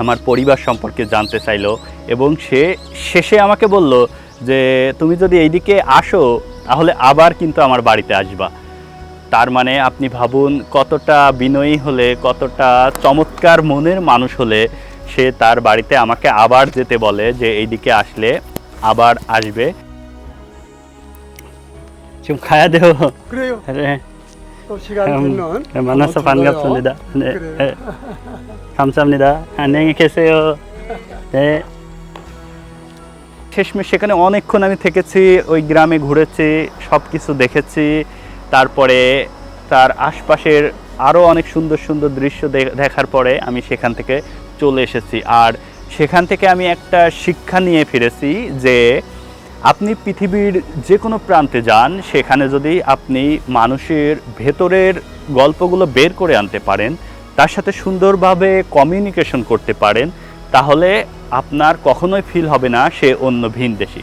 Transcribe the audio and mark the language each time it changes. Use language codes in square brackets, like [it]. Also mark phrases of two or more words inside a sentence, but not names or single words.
[bn] আমার পরিবার সম্পর্কে জানতে চাইলো এবং সে শেষে আমাকে বলল যে তুমি যদি এইদিকে আসো তাহলে আবার কিন্তু আমার বাড়িতে আসবা। তার মানে আপনি ভাবুন কতটা বিনয়ী হলে, কতটা চমৎকার মনের মানুষ হলে সে তার বাড়িতে আমাকে আবার যেতে বলে যে এইদিকে আসলে আবার আসবে। [ko] 좀 가야 돼요. 그래요. 네. 또 시간 되면 만나서 한번 들러요. 반갑습니다. 네. 그래요. 네. 감사합니다. 안녕히 계세요. 네. [bn] শেষমেশ সেখানে অনেকক্ষণ আমি থেকেছি, ওই গ্রামে ঘুরেছি, সব কিছু দেখেছি। তারপরে তার আশপাশের আরও অনেক সুন্দর সুন্দর দৃশ্য দেখার পরে আমি সেখান থেকে চলে এসেছি। আর সেখান থেকে আমি একটা শিক্ষা নিয়ে ফিরেছি যে আপনি পৃথিবীর যে কোনো প্রান্তে যান, সেখানে যদি আপনি মানুষের ভেতরের গল্পগুলো বের করে আনতে পারেন, তার সাথে সুন্দরভাবে কমিউনিকেশন করতে পারেন, তাহলে আপনার কখনোই ফিল হবে না সে অন্য ভিনদেশী।